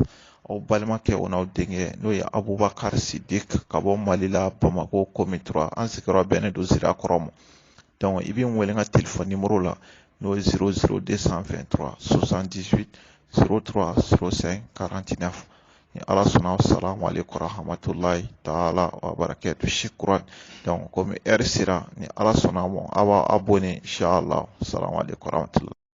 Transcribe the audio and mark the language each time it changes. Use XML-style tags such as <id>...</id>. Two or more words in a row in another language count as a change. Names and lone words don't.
<bm>aw balimakɛ o n'aw denkɛ n'o ye Abubakar Sidik ka bɔ Mali la, Bamakɔ Komi 3, an sigiyɔrɔ bɛnnen don Sirakɔrɔ ma. donc i b'i wele n ka telefɔni numéro la, n'o ye 00223 78 03 05 49. ni ala sɔnna</bm> <ar>السلام عليكم ورحمة الله تعالى وبركاته شكرا.</ar> <bm>Donc komi heure sera ni ala sɔnna mɔ a b'a abonné inshallah.</bm> <ar>السلام عليكم ورحمة الله.</ar>